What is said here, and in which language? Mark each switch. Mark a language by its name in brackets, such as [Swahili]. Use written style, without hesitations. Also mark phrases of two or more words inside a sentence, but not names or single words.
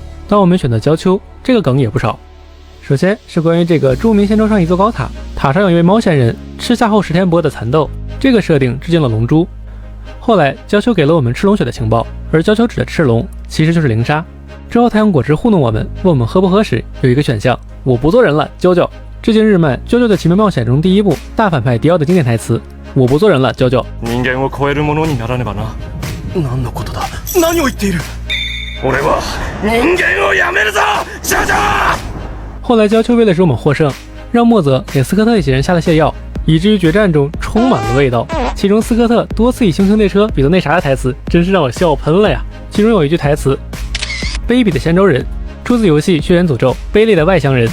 [Chinese] 当我们选择焦丘，这个梗也不少。首先是关于这个著名仙舟上一座高塔，塔上有一位猫仙人，吃下后10天不饿的蚕豆，这个设定致敬了龙珠。后来焦丘给了我们赤龙血的情报，而焦丘指的赤龙其实就是灵鲨。之后太阳果汁糊弄我们，问我们喝不喝时，有一个选项，我不做人了，啾啾。致敬日漫《啾啾的奇妙冒险》中第一部大反派迪奥的经典台词，我不做人了，啾啾。 [Japanese] 人間を超えるものにならねばな。何のことだ。何を言っている。俺は人間をやめるぞ， [Chinese] 啾啾。后来焦丘为了使我们获胜，让墨泽给斯科特一行人下了泻药，以至于决战中充满了味道。其中斯科特多次以猩猩列车比作那啥的台词，真是让我笑喷了呀。其中有一句台词：卑鄙的仙舟人，出自游戏《血缘诅咒》，卑劣的外乡人。